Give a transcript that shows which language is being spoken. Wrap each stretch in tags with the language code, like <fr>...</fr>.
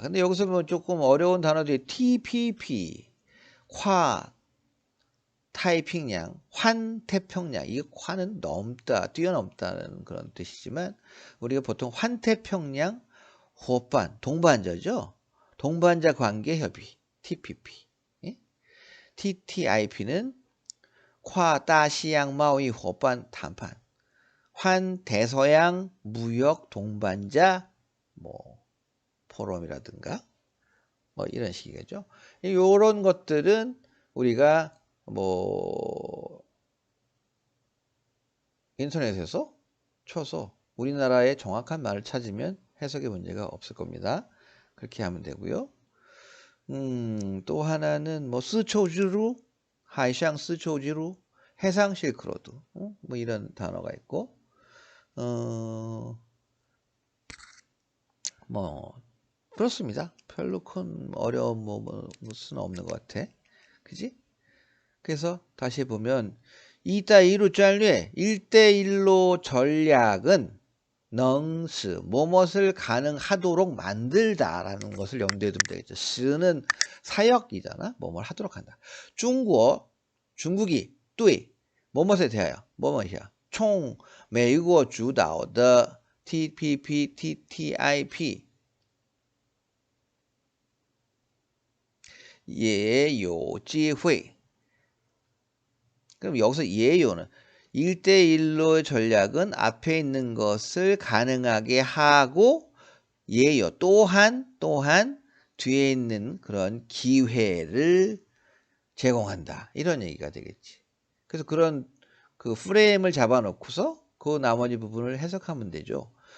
<ko>근데 여기서 뭐 조금 어려운 단어들이 TPP, 태평양, 환태평양. 이 환은 넘다, 뛰어넘다는 그런 뜻이지만 우리가 보통 환태평양 호반, 동반자죠. 동반자 관계 협의, TPP. 예?</ko> <zh>TTIP는跨大西洋贸易伙伴谈判.</zh> <ko>환대서양 무역 동반자 뭐 포럼이라든가 뭐 이런 식이겠죠. 이런 것들은 우리가 뭐 인터넷에서 쳐서 우리나라의 정확한 말을 찾으면 해석의 문제가 없을 겁니다. 그렇게 하면 되고요. 또 하나는 뭐 스초지루, 하이샹 스초지루, 해상 실크로드, 뭐 이런 단어가 있고, 뭐 그렇습니다. 별로 큰 어려운 무슨 없는 것 같아. 그지? 그래서 다시 보면</ko> <zh>一带一路战略</zh> <ko>1대1로 전략은 능스 무엇을 가능하도록 만들다라는 것을 염두에 두면 되겠죠. 스는 사역이잖아. 뭐뭘 하도록 한다. 중국이 对 무엇에 대하여 무엇이야?</ko> <zh>총美国主导的 TPP, TTIP 也有机会.</zh> <ko>그럼 여기서 예요는 1대1로 전략은 앞에 있는 것을 가능하게 하고 예요 또한 뒤에 있는 그런 기회를 제공한다. 이런 얘기가 되겠지. 그래서 그런 그 프레임을 잡아놓고서 그 나머지 부분을 해석하면 되죠.</ko>